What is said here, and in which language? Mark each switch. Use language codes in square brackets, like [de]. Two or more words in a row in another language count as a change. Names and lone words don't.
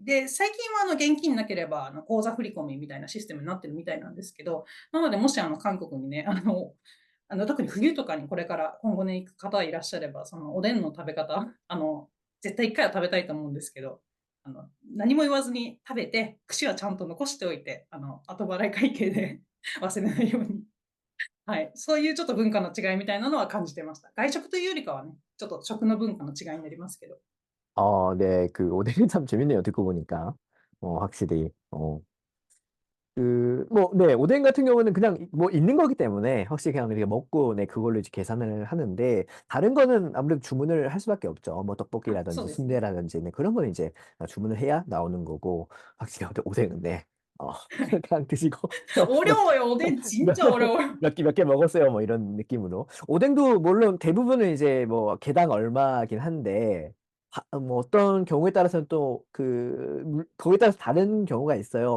[ja] で、最近は現金なければ口座振り込みみたいなシステムになってるみたいなんですけど、なのでもし韓国にね、特に冬とかにこれから今後ね、行く方いらっしゃれば、そのおでんの食べ方、絶対一回は食べたいと思うんですけど、何も言わずに食べて、串はちゃんと残しておいて、後払い会計で忘れないように。はい。そういうちょっと文化の違いみたいなのは感じてました。外食というよりかはね、ちょっと食の文化の違いになりますけど。 [ko] 네, 그 오뎅이 참 재밌네요. 듣고 보니까. 확실히. 뭐, 네, 오뎅 같은 경우는 그냥 뭐 있는 거기 때문에 확실히 그냥 우리가 먹고 네, 그걸로 이제 계산을 하는데 다른 거는 아무래도 주문을 할 수밖에 없죠. 뭐 [ja] あ、そ [ko] 떡볶이라든지 [ja] うですね。 [ko] 순대라든지 네, 그런 거는 이제 주문을 해야 나오는 거고 확실히 오뎅은 네. 어, 그냥 드시고 몇, 어려워요. 오뎅 몇, 진짜 어려워요. 몇 개 먹었어요. 뭐 이런 느낌으로. 오뎅도 물론 대부분은 이제 뭐 개당 얼마긴 한데 뭐 어떤 경우에 따라서는 또 거기에 따라서 다른 경우가 있어요.